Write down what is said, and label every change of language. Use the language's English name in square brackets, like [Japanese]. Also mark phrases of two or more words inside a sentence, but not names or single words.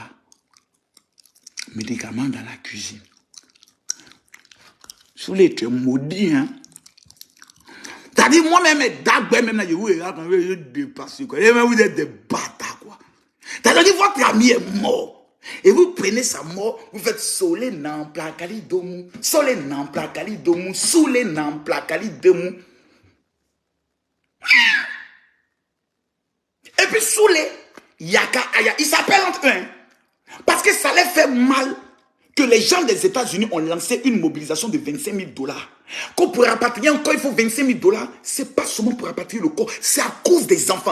[French] Médicaments dans la cuisine. Soulé, tu es maudit, hein? T'as dit, moi-même, même là, je vous regarde quand je dépasse, quoi. Et même vous êtes des bâtards, quoi. T'as dit, votre ami est mort. Et vous prenez sa mort, vous faites solé nan plakali domu, solé nan plakali domu, soulé nan plakali domu. Et puis soulé, [Lingala] yaka aya, [French] il s'appelle entre eux, hein? Parce que ça les fait mal que les gens des États-Unis ont lancé une mobilisation de 25 000 $. Qu'on pour rapatrier encore, il faut 25 000 $. C'est pas seulement pour rapatrier le corps, c'est à cause des enfants.